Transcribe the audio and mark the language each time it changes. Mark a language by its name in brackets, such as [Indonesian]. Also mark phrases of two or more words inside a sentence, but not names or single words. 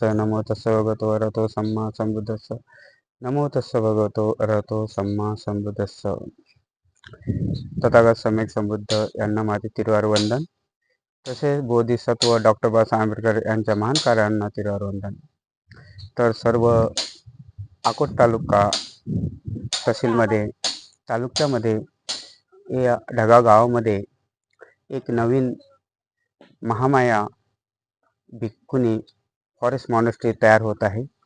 [Pali] नमो तस्स भगवतो अरहतो सम्मा संबुद्धस्स। नमो तस्स भगवतो अरहतो सम्मा संबुद्धस्स। [Marathi] तथागत सम्यक संबुद्ध यांना माझे तिरुवार वंदन, तसेच बोधिसत्व डॉक्टर बाबासाहेब आंबेडकर यांच्या महान कार्यांना तिरुवार वंदन। तर सर्व अकोट तालुका तहसीलमध्ये तालुक्यामध्ये या ढगा गावामध्ये एक नवीन महामाया भिक्खुनी [English] forest monastery [Marathi] तयार होत आहे।